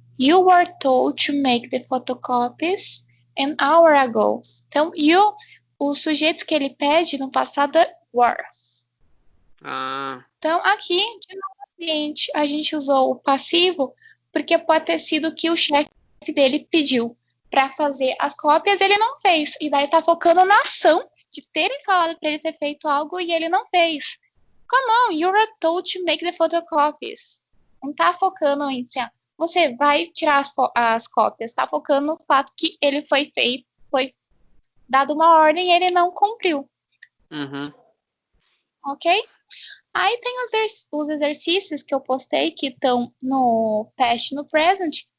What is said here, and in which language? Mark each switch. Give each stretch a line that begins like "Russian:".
English: You were told to make the photocopies an hour ago.
Portuguese: Então, you, o sujeito que ele pede no passado é were. Então, aqui, de novo, a gente usou o passivo porque pode ter sido que o chefe dele pediu para fazer as cópias, ele não fez. E daí tá focando na ação de terem falado para ele ter feito algo e ele não fez.
English: Come on, you were told to make the photocopies.
Portuguese: Não tá focando em assim, você vai tirar as cópias. Tá focando no fato que ele foi feito, foi dado uma ordem e ele não cumpriu. Ok? Aí tem os exercícios que eu postei que estão no past e no present.